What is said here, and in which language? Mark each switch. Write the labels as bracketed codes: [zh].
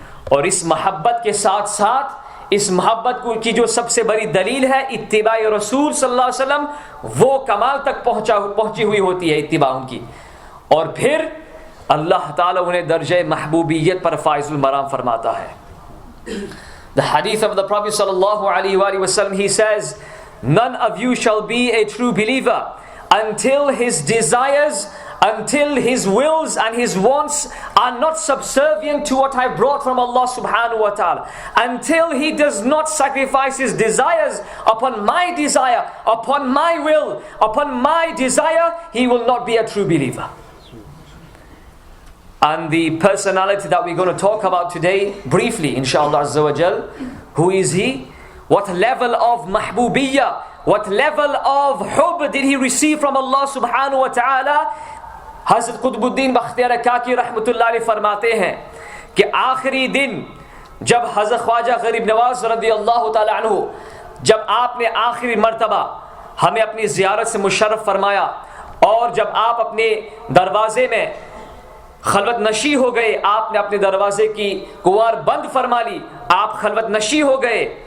[ur] اور اس محبت کے ساتھ ساتھ اس محبت کی جو سب سے بڑی دلیل ہے اتباع رسول صلی اللہ علیہ وسلم، وہ کمال تک پہنچی ہوئی ہوتی ہے اتباع ان کی، اور پھر اللہ تعالیٰ انہیں درجہ محبوبیت پر فائز المرام فرماتا ہے۔ [en] The hadith of the Prophet sallallahu alaihi wasallam, he says, none of you shall be a true believer until his desires until his wills and his wants are not subservient to what I brought from Allah subhanahu wa ta'ala, until he does not sacrifice his desires upon my desire, upon my will, upon my desire, he will not be a true believer. And the personality that we're going to talk about today, briefly inshallah azza wa jal, who is he? What level of mahbubiyya, what level of hub did he receive from Allah subhanahu wa ta'ala? [ur] حضرت قطب الدین بختیار کاکی رحمۃ اللہ علیہ فرماتے ہیں کہ آخری دن جب حضرت خواجہ غریب نواز رضی اللہ تعالی عنہ جب آپ نے آخری مرتبہ ہمیں اپنی زیارت سے مشرف فرمایا اور جب آپ اپنے دروازے میں خلوت نشی ہو گئے, آپ نے اپنے دروازے کی کنوار بند فرما لی, آپ خلوت نشی ہو گئے,